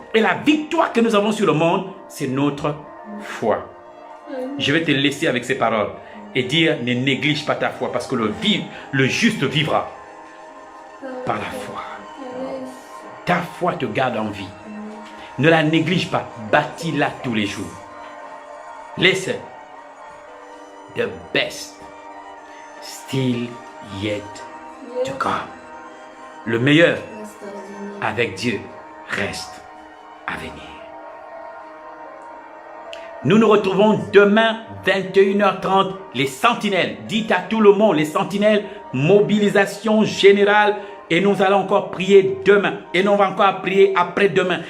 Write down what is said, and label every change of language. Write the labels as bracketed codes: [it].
[fr] Et la victoire que nous avons sur le monde, c'est notre foi. Je vais te laisser avec ces paroles et dire, ne néglige pas ta foi, parce que le juste vivra par la foi. Ta foi te garde en vie. Ne la néglige pas, bâtis-la tous les jours. [en] Listen, the best still yet to come. [fr] Le meilleur avec Dieu reste à venir. Nous nous retrouvons demain, 21h30, les sentinelles. Dites à tout le monde, les sentinelles, mobilisation générale. Et nous allons encore prier demain. Et nous allons encore prier après-demain.